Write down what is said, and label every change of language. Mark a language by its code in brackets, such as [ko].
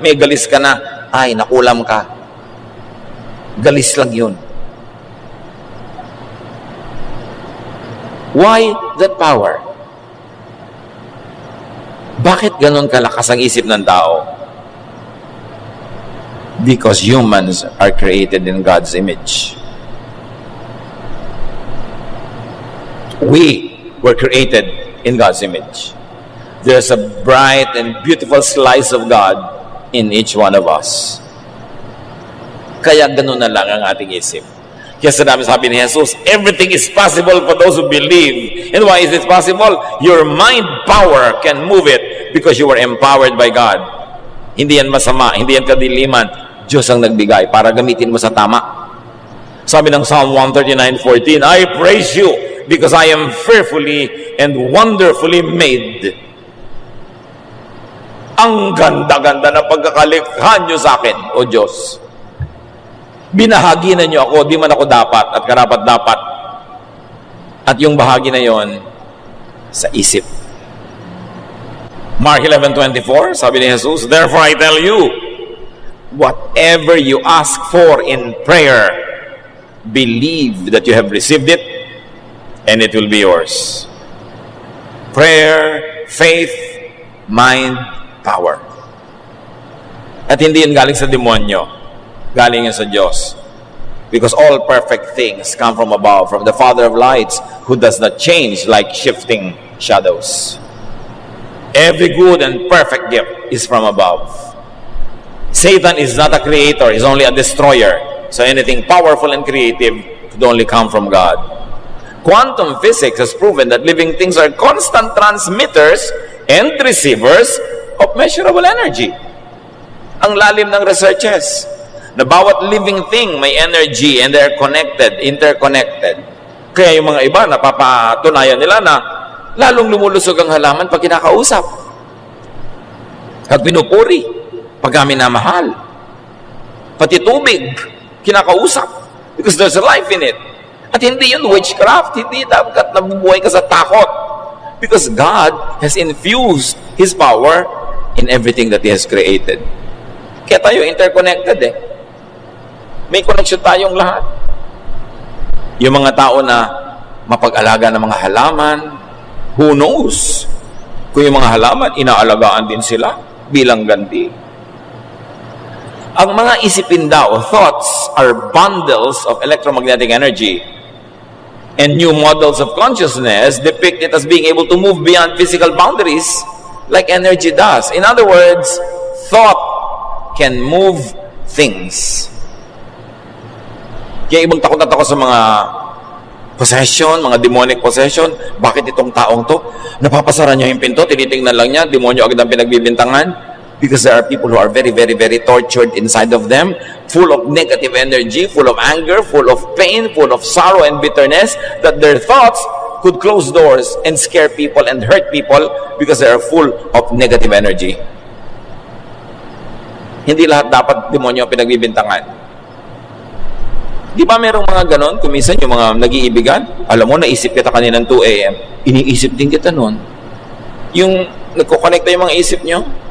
[tl] May galis ka na, ay, nakulam ka. Galis lang yun. [en] Why that power? [tl] Bakit ganon kalakas ang isip ng tao? [en] Because humans are created in God's image. We were created in God's image. There's a bright and beautiful slice of God in each one of us. [tl] Kaya ganun na lang ang ating isip. Kaya sabi ni Jesus, [en] everything is possible for those who believe. And why is it possible? Your mind power can move it because you were empowered by God. [tl] Hindi yan masama, hindi yan kadiliman. Diyos ang nagbigay para gamitin mo sa tama. Sabi ng [en] Psalm 139:14, I praise you because I am fearfully and wonderfully made. [tl] Ang ganda-ganda ng pagkakalikha nyo sa akin, O Diyos. Binahagi na nyo ako, di man ako dapat at karapat-dapat. At yung bahagi na yon sa isip. [en] Mark 11:24, [tl] sabi ni Jesus, [en] therefore I tell you, whatever you ask for in prayer, believe that you have received it, and it will be yours. Prayer, faith, mind, power. [tl] At hindi yan galing sa demonyo. Galing yan sa Diyos. [en] Because all perfect things come from above, from the Father of lights, who does not change like shifting shadows. Every good and perfect gift is from above. Satan is not a creator, he's only a destroyer. So anything powerful and creative could only come from God. Quantum physics has proven that living things are constant transmitters and receivers of measurable energy. [tl] Ang lalim ng researches na bawat living thing may energy [en] and they're connected, interconnected. [tl] Kaya yung mga iba, napapatunayan nila na lalong lumulusog ang halaman pag kinakausap. Pag pinupuri, pag minamahal. Pati tubig, kinakausap. [en] Because there's a life in it. [tl] At hindi yun witchcraft, hindi dapat nabubuhay ka sa takot. [en] Because God has infused His power in everything that He has created. [tl] Kaya tayo interconnected eh. May connection tayong lahat. Yung mga tao na mapag-alaga ng mga halaman, [en] who knows? [tl] Kung yung mga halaman, inaalagaan din sila bilang ganti. Ang mga isipin daw, [en] thoughts are bundles of electromagnetic energy. And new models of consciousness depict it as being able to move beyond physical boundaries like energy does. In other words, thought can move things. [tl] Kaya ibang takot na takot sa mga Possession, mga demonic possession. Bakit itong taong to? Napapasara niya yung pinto, tinitingnan lang niya, demonyo agad ang pinagbibintangan. [en] Because there are people who are very, very, very tortured inside of them, full of negative energy, full of anger, full of pain, full of sorrow and bitterness, that their thoughts could close doors and scare people and hurt people because they are full of negative energy. [tl] Hindi lahat dapat demonyo ang pinagbibintangan. Di ba merong mga ganon? Kuminsan yung mga nag-iibigan, alam mo, naisip kita kaninang 2 a.m. Iniisip din kita nun. Yung nagkukonekta yung mga isip nyo.